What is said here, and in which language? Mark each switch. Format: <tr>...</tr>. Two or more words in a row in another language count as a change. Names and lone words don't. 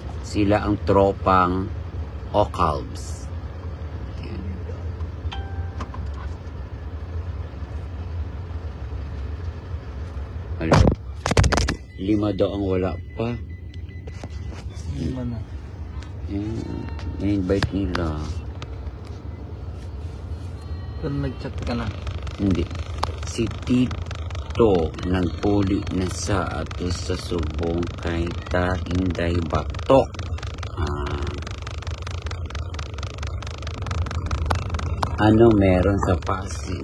<tl>Sila ang tropang Ocalbs. Yan. Hala. 5 daw ang wala pa. Lima na. Yan. In-invite nila. Kung nag-chat ka na. Hindi.</tl> <hil>Si Tito nagpuli na sa ato sa subong kay ta Inday Batok.</hil> <tl>Ano meron sa Pasig?</tl>